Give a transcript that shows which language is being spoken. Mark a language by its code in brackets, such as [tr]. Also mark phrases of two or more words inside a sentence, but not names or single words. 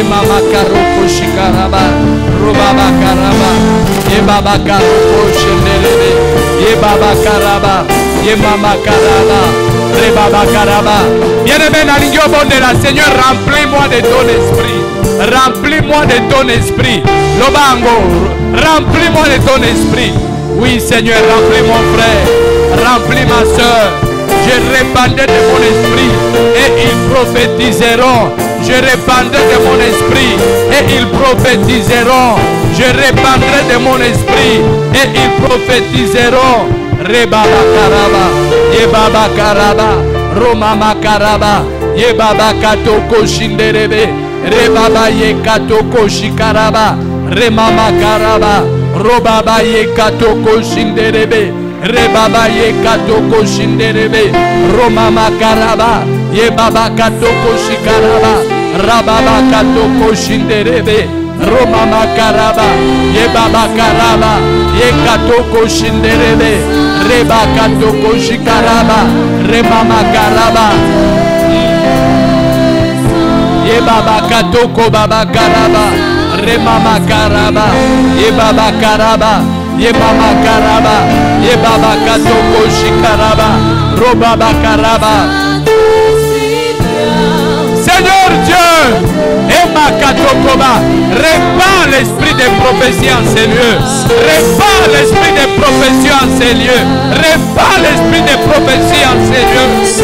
[fr] mama karoko shikaraba robaba karaba ye baba karoko shenderebe ye baba karaba ye mama karaba re baba karaba. Bien-aimé dans l'ignoble de la Seigneur, remplis-moi de ton esprit, remplis-moi de ton esprit. Lobango, remplis-moi de ton esprit. Oui Seigneur, remplis mon frère, remplis ma soeur. Je répandais de mon esprit et ils prophétiseront. Je répandrai de mon esprit et ils prophétiseront. Je répandrai de mon esprit et ils prophétiseront. Rebaba karaba, yebaba karaba, romama karaba, yebaba katoko shinderebe, rebaba ye katoko shikaraba, remama karaba, robaba ye katoko shinderebe. Rebaba ye katoko shinderebe, romama karaba, ye baba katoko shikaraba, rababa katoko shinderebe, romama karaba, ye baba karaba, ye katoko shinderebe, reba katoko shikaraba, remama karaba, ye baba katoko baba karaba, remama karaba, ye baba karaba. Ye baba karaba, ye baba katoko shikaraba, robaba karaba. Seigneur Dieu, et ma katokoba, répand l'esprit de prophétie en ces lieux, répand l'esprit de prophétie en ces lieux, répand l'esprit de prophétie en ces lieux.